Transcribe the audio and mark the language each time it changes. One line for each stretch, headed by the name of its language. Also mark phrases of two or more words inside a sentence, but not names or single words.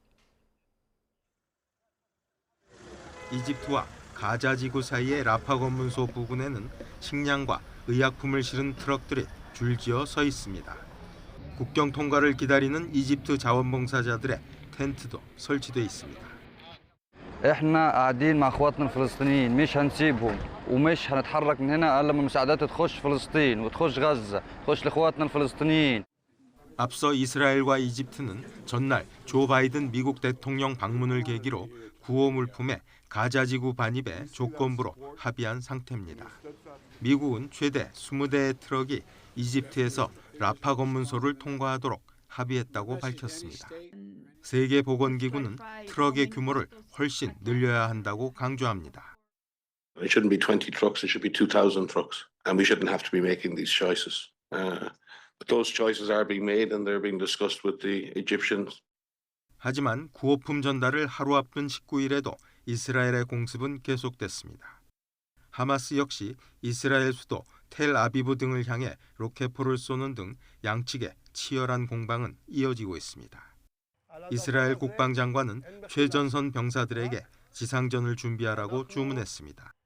Korean: 이집트와 가자지구 사이의 라파 검문소 부근에는 식량과 의약품을 실은 트럭들이 줄지어 서 있습니다. 국경 통과를 기다리는 이집트 자원봉사자들의 텐트도 설치돼 있습니다.
Arabic: احنا قاعدين مع اخواتنا الفلسطينيين مش هنسيبهم ومش هنتحرك من هنا الا لما المساعدات تخش فلسطين وتخش غزة تخش لاخواتنا الفلسطينيين.
Korean: 앞서 이스라엘과 이집트는 전날 조 바이든 미국 대통령 방문을 계기로 구호 물품의 가자지구 반입에 조건부로 합의한 상태입니다. 미국은 최대 20대의 트럭이 이집트에서 라파 검문소를 통과하도록 합의했다고 밝혔습니다. 세계보건기구는 트럭의 규모를 훨씬 늘려야 한다고 강조합니다.
English: It shouldn't be 20 trucks, it should be 2,000 trucks, and we shouldn't have to be making these choices. But those choices are being made and they're being discussed with the Egyptians.
Korean: 하지만 구호품 전달을 하루 앞둔 19일에도 이스라엘의 공습은 계속됐습니다. 하마스 역시 이스라엘 수도 텔아비브 등을 향해 로켓포를 쏘는 등 양측의 치열한 공방은 이어지고 있습니다. 이스라엘 국방장관은 최전선 병사들에게 지상전을 준비하라고 주문했습니다.